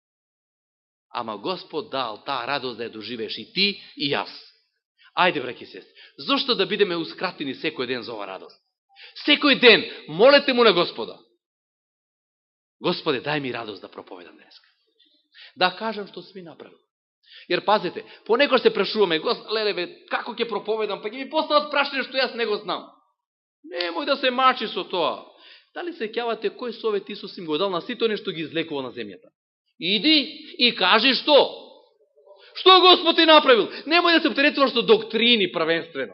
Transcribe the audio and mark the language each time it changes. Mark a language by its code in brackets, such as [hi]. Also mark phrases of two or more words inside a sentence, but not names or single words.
[mk] Ама Господ дал таа радост да ја доживееш и ти и јас. Ајде, браќи и сестри, зошто да бидемеускратени секој ден за ова радост? Секој ден молете му на Господа. Господе, дај ми радост да проповедам денеска. Да кажам што си ми направил. [sr] Jer pazite, ponekad se prešuvаме, leleve, [mk] како ќе проповедам, па ќе ми постават прашање што јас не го знам. Немој да се мачи со тоа. Дали се ќавате кој совет Исус им го дал на сите оние што ги излекува на земјата? Иди и кажи што? Што Господ ти направил? Немој да се оптеретуваш со доктрини првенствено.